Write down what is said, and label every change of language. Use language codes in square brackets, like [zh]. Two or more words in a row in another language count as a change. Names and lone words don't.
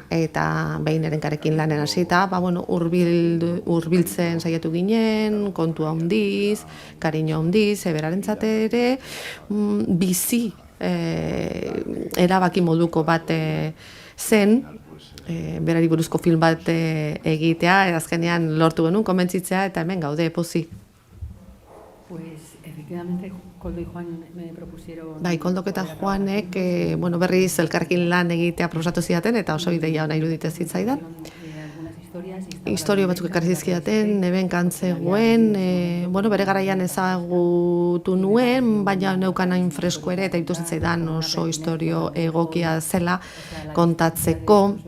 [eu] Eta behin Nevenkarekin lanen hasita, bueno, hurbiltzen saiatu ginen, kontua handiz, kariño handiz, berarentzat ere, bizi erabaki moduko bat zen, berari buruzko film bat egitea, azkenean lortu genuen konbentzitzea, eta hemen gaude pozik. [es] Pues efectivamente Koldo y Juan me propusieron... [eu] Bai, Koldok eta Juanek bueno, berriz elkarrekin lan egitea proposatu zidaten, eta oso ideia ona iruditzen zitzaidan. Historio batzuk ekarri zizkidaten, Nevenka antzegoen, bueno, bere garaian ezagutu nuen, baina neukan hain fresko ere, eta ikusten zitzaidan oso historio egokia zela kontatzeko.